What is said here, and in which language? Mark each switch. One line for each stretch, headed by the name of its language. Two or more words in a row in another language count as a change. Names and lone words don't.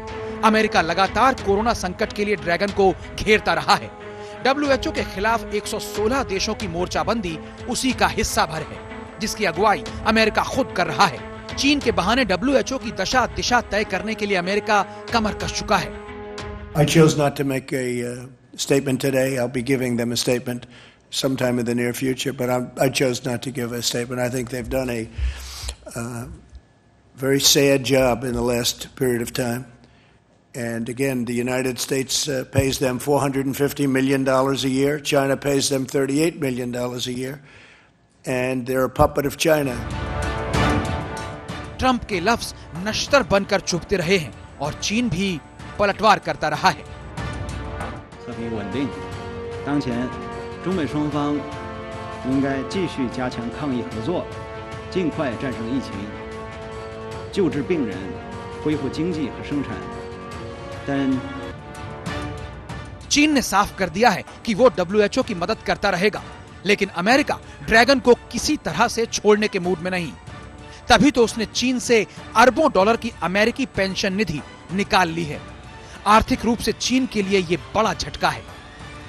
Hindi: अमेरिका लगातार कोरोना संकट के लिए ड्रैगन को घेरता रहा है। WHO के खिलाफ 116 देशों की मोर्चाबंदी उसी का हिस्सा भर है, जिसकी अगुवाई अमेरिका खुद कर रहा है। चीन के बहाने WHO की दशा दिशा तय करने के लिए अमेरिका कमर कस चुका है।
English: I chose not to make a statement today. I'll be giving them a statement sometime in the near future, but I chose not to give a statement. I think they've done a very sad job in the last period of time. And again, the United States pays them $450 million a year. China pays them $38 million a year. And they're a puppet of China.
Hindi: ट्रंप के लफ्ज नश्तर बनकर चुभते रहे हैं और चीन भी पलटवार करता रहा है।
Chinese: 和平稳定，当前中美双方应该继续加强抗疫合作，尽快战胜疫情，救治病人，恢复经济和生产。但
Hindi: चीन ने साफ कर दिया है कि वो WHO की मदद करता रहेगा। लेकिन अमेरिका ड्रैगन को किसी तरह से छोड़ने के मूड में नहीं। तभी तो उसने चीन से अरबों डॉलर की अमेरिकी पेंशन निधि निकाल ली है। आर्थिक रूप से चीन के लिए यह बड़ा झटका है।